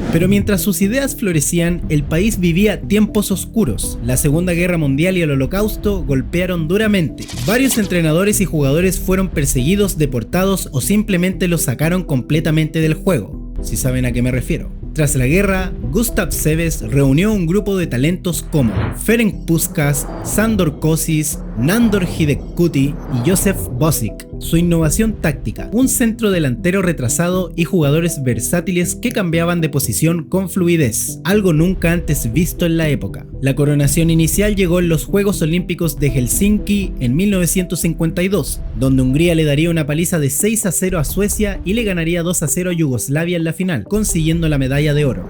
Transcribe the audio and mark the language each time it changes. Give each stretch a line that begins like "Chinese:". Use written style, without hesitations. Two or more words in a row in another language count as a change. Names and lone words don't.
Spanish: Pero mientras sus ideas florecían, el país vivía tiempos oscuros. La Segunda Guerra Mundial y el Holocausto golpearon duramente. Varios entrenadores y jugadores fueron perseguidos, deportados o simplemente los sacaron completamente del juego, si saben a qué me refiero. Tras la guerra, Gustav Seves reunió un grupo de talentos como Ferenc Puskás, Sándor Kocsis, Nándor Hidegkuti y József Bozik. Su innovación táctica, un centro delantero retrasado y jugadores versátiles que cambiaban de posición con fluidez, algo nunca antes visto en la época. La coronación inicial llegó en los Juegos Olímpicos de Helsinki en 1952, donde Hungría le daría una paliza de 6-0 a Suecia y le ganaría 2-0 a Yugoslavia en la final, consiguiendo la medalla de oro.